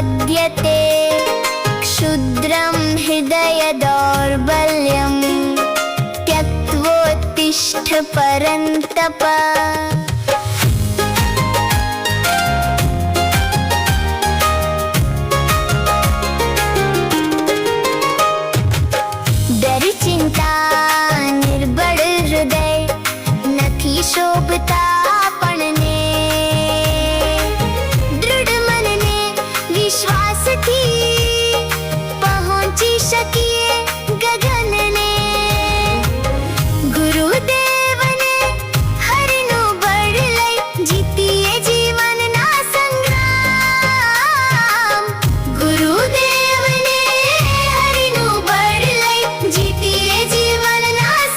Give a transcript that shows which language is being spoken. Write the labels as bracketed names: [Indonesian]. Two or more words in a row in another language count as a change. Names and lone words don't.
[Sanskrit] विद्यते क्षुद्रं हृदय दौर्बल्यं त्यक्त्वोत्तिष्ठ परन्तप [Gujarati] ડર ચિંતા નિર્બળ હૃદય નથી શોભતા આપણને દૃઢ મનને વિશ્વાસથી પહોંચી શકીએ ગગનને ગુરુદેવને હરિનું બળ લઈ જીતીએ જીવનના સંગ્રામ ગુરુદેવને હરિનું બળ લઈ જીતીએ જીવનના